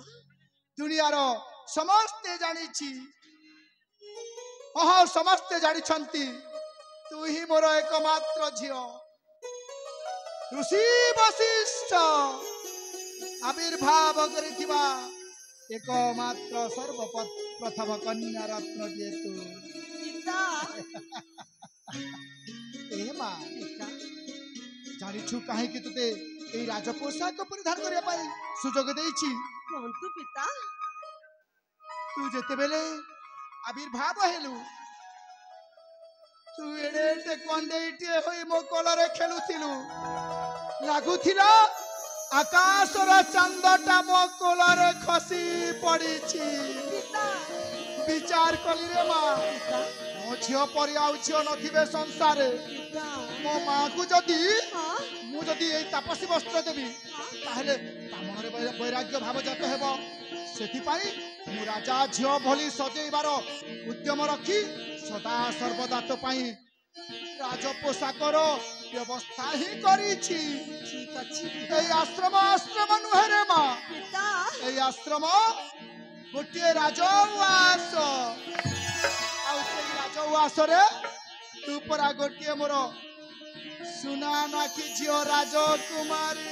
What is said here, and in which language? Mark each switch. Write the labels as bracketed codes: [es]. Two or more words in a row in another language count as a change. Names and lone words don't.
[or] ଦୁନିଆର ସମସ୍ତେ ଜାଣିଛି ଓହ ସମସ୍ତେ ଜାଣିଛନ୍ତି ତୁ ହିଁ ମୋର ଏକମାତ୍ର ଝିଅ ଋଷି ବଶିଷ୍ଠ ଆବିର୍ଭାବ କରିଥିବା ଏକମାତ୍ର ସର୍ବପ୍ରଥମ କନ୍ୟା ରତ୍ନ ଦିଏ ତୁ पिता ଏ ମାଁ पिता ଜାଣିଛୁ କାହିଁ କି ତୋତେ ଏ ରାଜପୋଷାକ ପରିଧାନ କରିବା ପାଇଁ ସୁଯୋଗ ଦେଇଛି କିନ୍ତୁ ପିତା ତୁ ଯେତେ ବେଳେ ଆବିର୍ଭାବ ହେଲୁ ତୁ ଏଡ଼େ କଣ୍ଢେଇଟେ ହୋଇ ମୋ କୋଳରେ ଖେଳୁଥିଲୁ ଲାଗୁଥିଲା ଆକାଶର ଚାନ୍ଦଟା ମୋ କୋଳରେ ଖସି ପଡ଼ିଛି पिता ବିଚାର କଲି ରେ ମାଁ पिता ମୋ ଝିଅ ପରି ଆଉ ଝିଅ ନଥିବେ ସଂସାରେ पिता ମୋ ମାଁ କୁ ଯଦି हाँ ମୁଁ ଯଦି ଏ ତାପସୀ ବସ୍ତ୍ର ଦେବି ତାହାହେଲେ ତା ମନରେ ବୈରାଗ୍ୟ ଭାବ ଜାତ ହେବ ସେଥିପାଇଁ ମୁଁ ରାଜା ଝିଅ ଭଳି ସଜେଇବାର ଉଦ୍ୟମ ରଖି ସଦା ସର୍ବଦା ତୋ ପାଇଁ ରାଜ ପୋଷାକର ବ୍ୟବସ୍ଥା ହିଁ କରିଛି ଠିକ ଅଛି ଏ ଆଶ୍ରମ ନୁହେଁ ରେ ମାଁ पिता ଏ ଆଶ୍ରମ ଗୋଟେ ରାଜଉଆସ ଆଉ ସେ ରାଜଉଆସ ରେ ତୁ ପରା ଗୋଟେ ମୋର ସୁନା ନାକୀ ଝିଅ ରାଜକୁମାରୀ